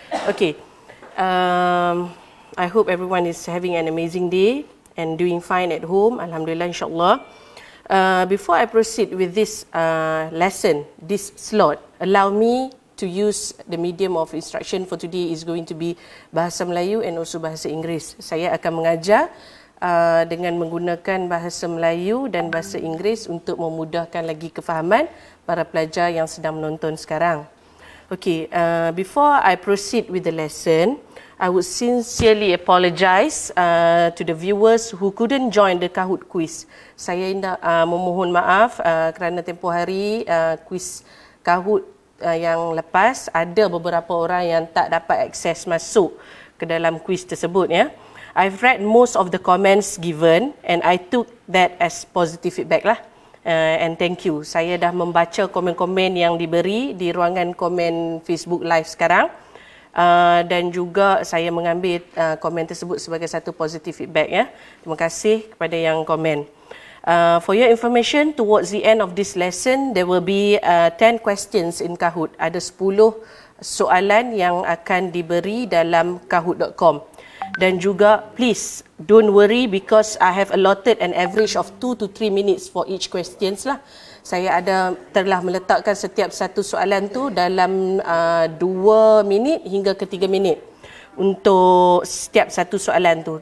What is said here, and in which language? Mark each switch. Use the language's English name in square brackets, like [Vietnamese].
[English] Okay, I hope everyone is having an amazing day and doing fine at home. Alhamdulillah, insyaAllah. Before I proceed with this lesson, this slot, allow me to use the medium of instruction for today is going to be Bahasa Melayu and also Bahasa Inggeris. [Malay] Saya akan mengajar dengan menggunakan Bahasa Melayu dan Bahasa Inggeris untuk memudahkan lagi kefahaman para pelajar yang sedang menonton sekarang. [English] Okay, before I proceed with the lesson, I would sincerely apologize to the viewers who couldn't join the Kahoot quiz. [Malay] Saya memohon maaf kerana tempoh hari quiz Kahoot yang lepas ada beberapa orang yang tak dapat akses masuk ke dalam kuis tersebut ya. [English] I've read most of the comments given and I took that as positive feedback lah. And thank you. [Malay] Saya dah membaca komen-komen yang diberi di ruangan komen Facebook Live sekarang. Dan juga saya mengambil komen tersebut sebagai satu [English] positive feedback [Malay] ya. Terima kasih kepada yang komen. [English] For your information, towards the end of this lesson, there will be 10 questions in Kahoot. [Malay] Ada 10 soalan yang akan diberi dalam kahoot.com. Dan juga, [English] please, don't worry because I have allotted an average of 2 to 3 minutes for each questions lah. [Malay] Saya telah meletakkan setiap satu soalan tu dalam 2 minit hingga ke 3 minit untuk setiap satu soalan tu.